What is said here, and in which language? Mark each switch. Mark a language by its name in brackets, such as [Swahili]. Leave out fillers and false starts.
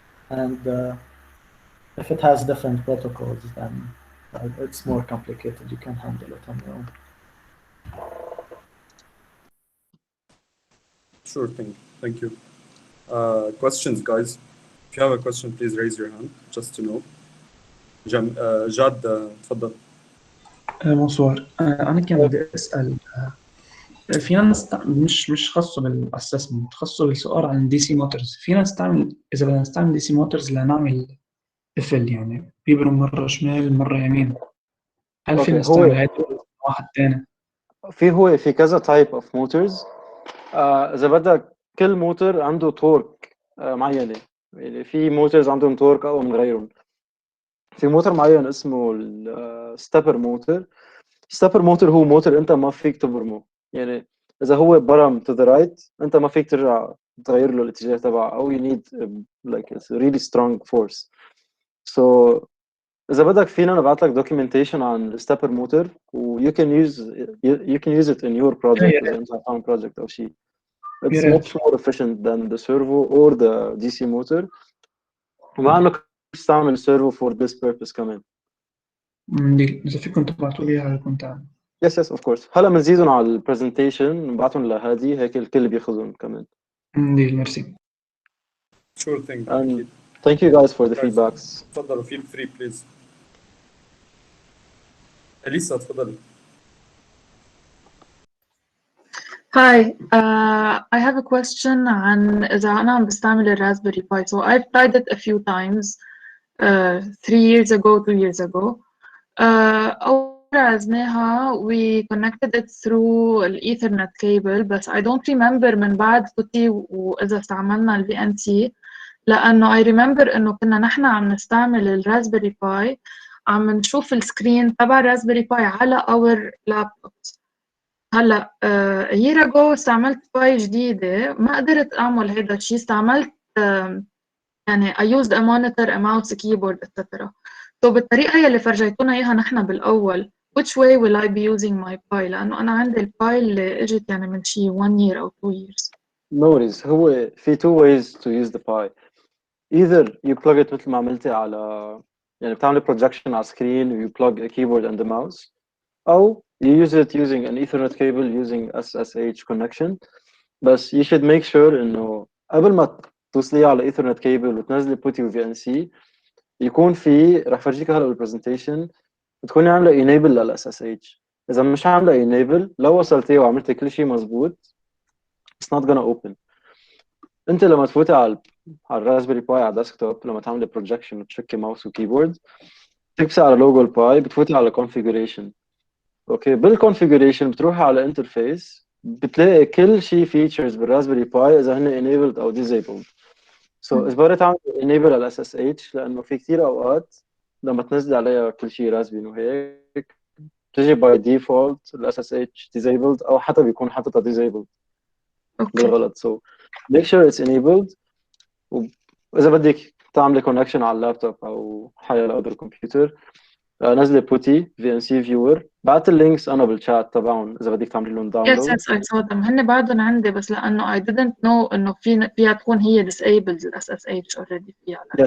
[English] And if it has different protocols, then it's more complicated. You can handle it on your own. Sure thing. Thank you. Questions, guys? If you have a question, please raise your hand, just to know. [Arabic] جاد تفضل. منصور، أنا كان بدي أسأل في ناس مش خاصة بالأسسمنت، خاصة بالسؤال عن الدي سي موتورز. في ناس تعمل، إذا بدنا نستعمل دي سي موتورز لنعمل قفل، يعني بيبرم مرة شمال مرة يمين، هل فينا نستعمل هيدا واحد تاني؟ في كذا [English] type of motors. [Arabic] إذا بدك كل موتور عنده تورك معينة، يعني في موتورز عندهم تورك أقوى من غيرهم. في موتور معين اسمه الستابر موتور. ستابر موتور هو موتور أنت ما فيك تبرمه، يعني إذا هو برم [English] to the right [Arabic] أنت ما فيك ترجع تغير له الاتجاه تبعه، أو [English] you need like a really strong force. [Arabic] So إذا بدك فينا نبعث لك documentation عن الستابر موتور و [English] you can use it in your project [Arabic] إذا أنت عم project أو شيء. [English] It's much more efficient than the servo or the DC motor. [Arabic] ومع إنه تستعمل [English] servo for this purpose [Arabic] كمان. إذا فيكم تبعتوا لي هذا كنت أعمل. [English] Yes, of course. [Arabic] هلا بنزيدهم على البرزنتيشن نبعتهم لهادي، هيك الكل بياخذهم كمان. ميرسي. [English] Sure thing. And thank you guys for the feedbacks. [Arabic] تفضلوا, [English] feel free please. [Arabic] أليسا تفضلي. [English] Hi, I have a question [Arabic] عن إذا أنا عم بستعمل الراسبيري باي. [English] So I've tried it a few times, 3 years ago, 2 years ago. [Arabic] أول عزناها [English] we connected it through the Ethernet cable, [Arabic] بس [English] I don't remember [Arabic] من بعد فتي وإذا استعملنا ال VNC، لأنه [English] I remember [Arabic] إنه كنا نحن عم نستعمل الراسبيري باي عم نشوف السكرين تبع الراسبيري باي على [English] our laptops. [Arabic] هلا [English] year ago [Arabic] استعملت باي جديدة ما قدرت أعمل هذا الشيء. استعملت يعني [English] I used a monitor, a mouse, a keyboard, etc. [Arabic] So بالطريقة يلي فرجيتونا إياها نحن بالأول [English] which way will I be using my pi؟ [Arabic] لأنه أنا عندي الباي اللي إجت يعني من شي 1 year أو 2 years. [English] No worries. هو في two ways to use the Pi. Either you plug it [Arabic] مثل ما عملتي على يعني بتعملي [English] projection على screen و you plug a keyboard and the mouse أو you use it using an Ethernet cable using SSH connection. [Arabic] بس [English] you should make sure [Arabic] إنه قبل ما توصليه على Ethernet cable وتنزلي PuTTY و VNC يكون في رح فرجيك هلا بالبرزنتيشن تكوني عاملة enable لل SSH. إذا مش عاملة enable لو وصلتيه وعملتي كل شيء مزبوط [English] it's not gonna open. [Arabic] انت لما تفوتي على الراسبيري باي على ديسكتوب لما تعملي بروجكشن وتشكي ماوس وكيبورد تكبسي على لوجو الباي بتفوتي على configuration. اوكي بالconfiguration بتروحي على انترفيس بتلاقي كل شيء فيتشرز بالراسبيري باي اذا هن enabled او disabled. سو اجباري تعملي enable على SSH لانه في كثير اوقات لما تنزلي عليها كل شيء راسبيري وهيك بتجي باي ديفولت ال SSH disabled او حتى بيكون حاططها disabled بالغلط. [English] So make sure it's enabled. [Arabic] وإذا بدك تعملي كونكشن على اللابتوب أو حاجة لأذر كمبيوتر نزلي بوتي VNC viewer بعت اللينكس أنا بالشات تبعهم إذا بدك تعملي لهم [English] Yes, [Arabic] داونلود. [English] yes, I saw them. [Arabic] هن بعدهم عندي بس لأنه [English] I didn't know [Arabic] إنه فيها تكون هي disabled ال SSH already فيها على